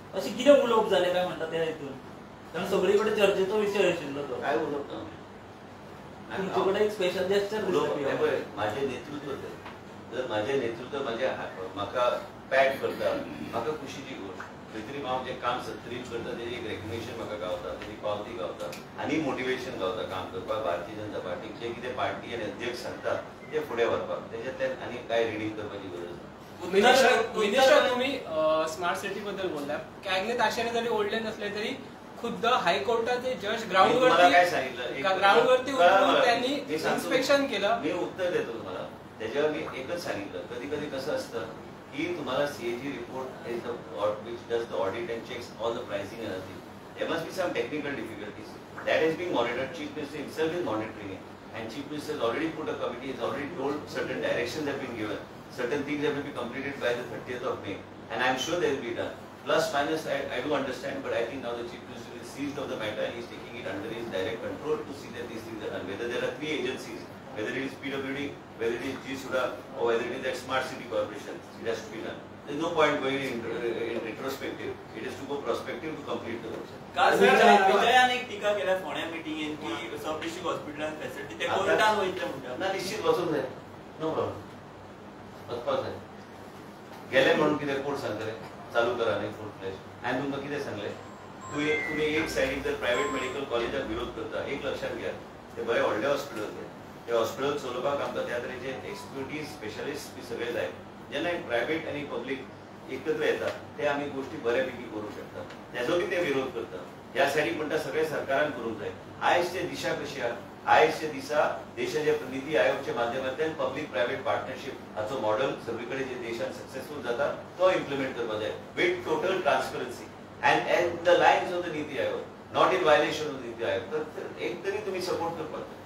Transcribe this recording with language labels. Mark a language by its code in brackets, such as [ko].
[kok] अशें कितें उलोवप जालें काय म्हणटा त्या हितून? कारण सगळी कडेन चर्चेचो विशय आशिल्लो तो. काय उलोवप तुमचे कडेन एक स्पेशल जेस्चर दिसलो. माझे नेतृत्व जर माझे नेतृत्व म्हाका पॅट करता म्हाका खुशीची गोष्ट. खंय तरी हांव जें काम सत्तरीत करता तेजी एक रेकग्निशन म्हाका गावता, तेजी पावती गावता आनी मोटिवेशन गावता काम करपाक. भारतीय जनता पार्टीक जे कितें पार्टी आनी अध्यक्ष सांगता ते फुडें व्हरपाक, तेज्यातल्यान आनी काय रिडींग करपाची गरज ना. [mr] मिनिस्टर तुम्ही स्मार्ट सिटी बद्दल बोलला. कॅबिनेट आशेने जरी ओढले नसले तरी खुद्द हायकोर्टाचे जज ग्राउंडवरती उतरून त्यांनी इन्स्पेक्शन केलं. मी उत्तर देतो तुम्हाला. त्याच्यावर मी एकच सांगितलं, कधी कधी कसं असतं की तुम्हाला CAG report [en] Is the which does the audit and checks all the pricing and everything. There must be some technical difficulties. That is being monitored. Chief Minister himself is monitoring it. And Chief Minister has already put a committee, has already told certain directions have been given. Certain things have to be completed by the 30th of May. And I am sure they will be done. Plus minus, I do understand, but I think now the Chief Minister is seized of the matter and he is taking it under his direct control to see that these things are done. Whether there are 3 agencies, whether it is PWD, whether it is GSUDA, or whether it is that Smart City Corporation, it has to be done. There is no point going in retrospective. It is to go prospective to complete the work. [kok] काल विजयान एक टीका केल्या फोण्या मिटिंगेन की सब डिस्ट्रिक्ट हॉस्पिटलान फॅसिलिटी ते कोर्टान वयतले म्हणटा. ना निश्चित वचूंक जाय. [en] No problem. [kok] वचपाक जाय. गेले म्हणून कितें कोर्ट सांगतले चालू करा न्ही फुल फ्लॅश. हांवें तुमकां कितें सांगलें, तुम्ही एक सायडीक जर प्रायव्हेट मेडिकल कॉलेजाक विरोध करता, एक लक्षात घ्या, ते बरे व्हडले हॉस्पिटल ते. ते हॉस्पिटल चलोवपाक आमकां त्या तरेचे एक्सपर्टीज स्पेशलिस्ट बी सगळे जाय. जेन्ना प्रायव्हेट आनी पब्लीक एकत्र येतात ते आमी गोष्टी बऱ्यापैकी करू शकतात. त्याचोय ते विरोध करतात. ह्या सायडीक म्हणटा सगळे सरकारान करूंक जाय. आयजची दिशा कशी आहा, आयजच्या दिसा देशाच्या नीती आयोगच्या माध्यमांतल्यान पब्लीक प्रायव्हेट पार्टनरशिप हाचो मॉडेल सगळीकडे जे देशात सक्सेसफुल जाता तो इम्प्लिमेंट करपाक जाय [en] with total transparency and the lines of the NITI Aayog, [kok] not in violation of NITI आयोग. तर एक तरी तुम्ही सपोर्ट करपाक.